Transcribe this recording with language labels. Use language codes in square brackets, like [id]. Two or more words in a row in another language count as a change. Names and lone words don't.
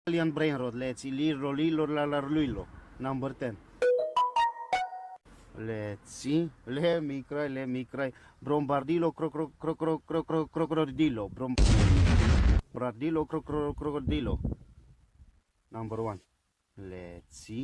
[en] Italian brainrot. Let's see. Lilo, lilo, la, la, lilo. Number 10. Let's see. Let me cry, let me cry. Brombardilo, crocodilo. Brombardilo, crocodilo. Number 1. Let's see.